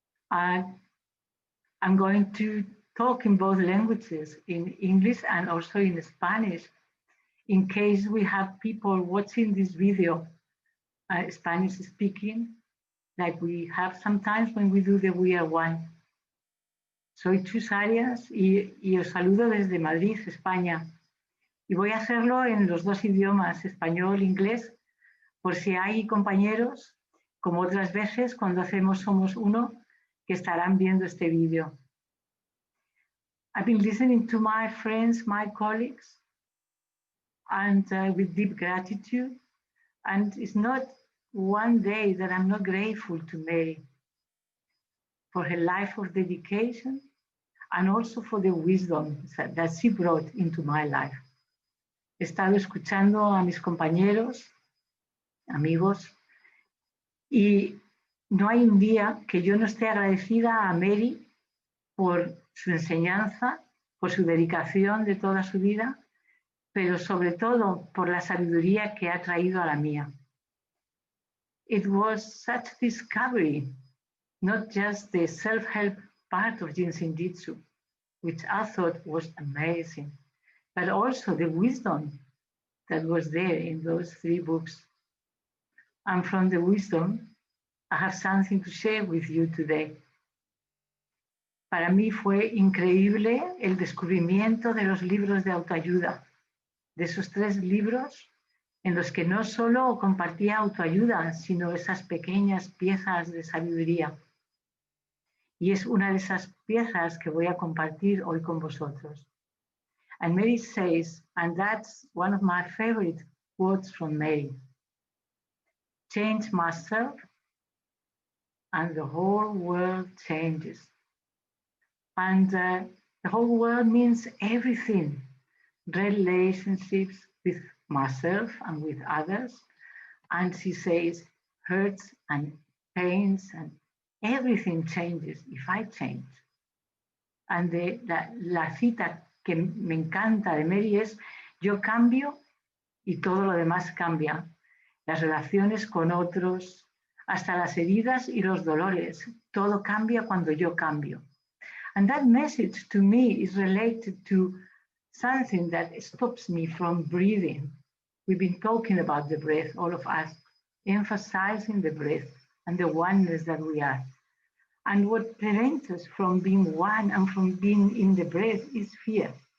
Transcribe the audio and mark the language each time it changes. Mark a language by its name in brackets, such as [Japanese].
[English] I'm going to talk in both languages, in English and also in Spanish, in case we have people watching this video, Spanish speaking, like we have sometimes when we do the We Are One. [Spanish] Soy Chus Arias y os saludo desde Madrid, España. Y voy a hacerlo en los dos idiomas, español e inglés, por si hay compañeros, como otras veces cuando hacemos Somos Uno, que estarán viendo este vídeo. [English] I've been listening to my friends, my colleagues, and with deep gratitude. And it's not one day that I'm not grateful to Mary. for her life of dedication, and also for the wisdom that she brought into my life. [Spanish] He estado escuchando a mis compañeros, amigos, y no hay un día que yo no esté agradecida a Mary por su enseñanza, por su dedicación de toda su vida, pero sobre todo por la sabiduría que ha traído a la mía. [English] It was such discovery, not just the self-help part of JIN SHIN JYUTSU, which I thought was amazing, but also the wisdom that was there in those 3 books. And from the wisdom, I have something to share with you today. [Spanish] Para mí fue increíble el descubrimiento de los libros de autoayuda, de esos 3 libros en los que no solo compartía autoayuda, sino esas pequeñas piezas de sabiduría. Y es una de esas piezas que voy a compartir hoy con vosotros. [English] And Mary says, and that's one of my favorite quotes from Mary, change myself and the whole world changes. And the whole world means everything, relationships with myself and with others. And she says, hurts and pains and everything changes if I change. [Spanish] And la cita que me encanta de Mary es, yo cambio y todo lo demás cambia. Las relaciones con otros, hasta las heridas y los dolores, todo cambia cuando yo cambio. [English] And that message to me is related to something that stops me from breathing. We've been talking about the breath, all of us, emphasizing the breath and the oneness that we are. And what prevents us from being one and from being in the breath is fear.